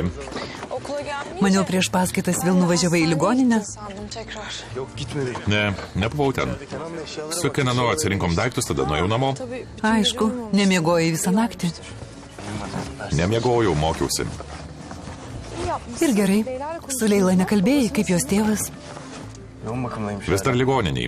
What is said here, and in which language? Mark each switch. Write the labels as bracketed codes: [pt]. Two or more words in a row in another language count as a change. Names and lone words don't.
[tr] Okula gelmeyince... [lt] Maniau, prieš paskaitas vėl nuvažiavai į ligoninę. [tr] Sandım tekrar. Yok gitmedi. [lt] Ne, nebuvau ten. Su Kenanu atsirinkom daiktus, tada nuėjau namo. [tr] Tabii [lt] Aišku, nemiegojai visą naktį. Nemiegojau, mokiausi. Ir gerai. Su Leila nekalbėjai, kaip jos tėvas. [tr] Yoğun bakımdaymış. [lt] Vis dar ligoniniai.